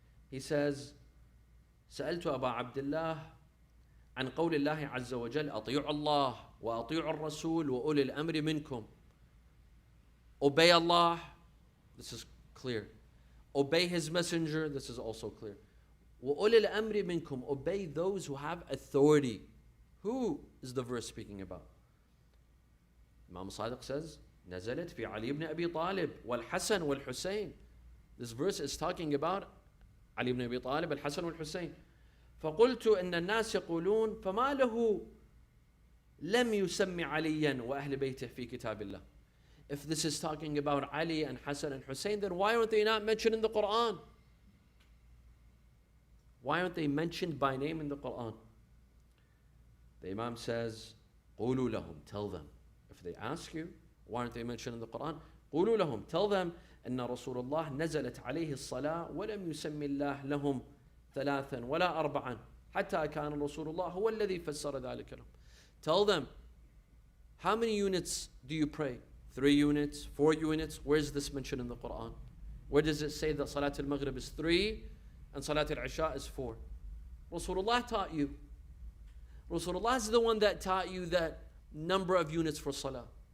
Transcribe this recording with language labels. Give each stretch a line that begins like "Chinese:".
English: He says,
Arabic: سألت أبا عبد الله عن قول الله عز وجل أطيعوا الله وأطيعوا الرسول وأولي الأمر منكم.
English: Obey Allah, this is clear. Obey His Messenger, this is also clear.
Arabic: وَأُولِي الْأَمْرِ مِنْكُمْ.
English: Obey those who have authority. Who is the verse speaking about? Imam Sadiq says,
Arabic: نزلت في علي
English: ibn Abi Talib والحسن والحسين. This verse is talking about Ali ibn Abi Talib, Al-Hasan wal-Hussein.
Arabic: فقلت إن الناس يقولون فما له لم يسمي عليا وأهل بيته في كتاب الله.
English: If this is talking about Ali and Hassan and Hussein, then why aren't they not mentioned in the Quran? Why aren't they mentioned by name in the Quran? The Imam says,
Arabic: قُولُوا لَهُمْ,
English: tell them. If they ask you, why aren't they mentioned in the Quran?
Arabic: قُولُوا لَهُمْ,
English: tell them,
Arabic: أن رسول الله نزلت عليه الصلاة ولم يسمي الله لهم ثلاثا ولا أربعا حتى كان رسول الله هو الذي فسر ذلك لهم.
English: Tell them, how many units do you pray? 3 units, 4 units? Where is this mentioned in the Quran? Where does it say that Salat al-Maghrib is 3 and Salat al-Isha is 4? Rasulullah taught you. Rasulullah is the one that taught you that number of units for Salah.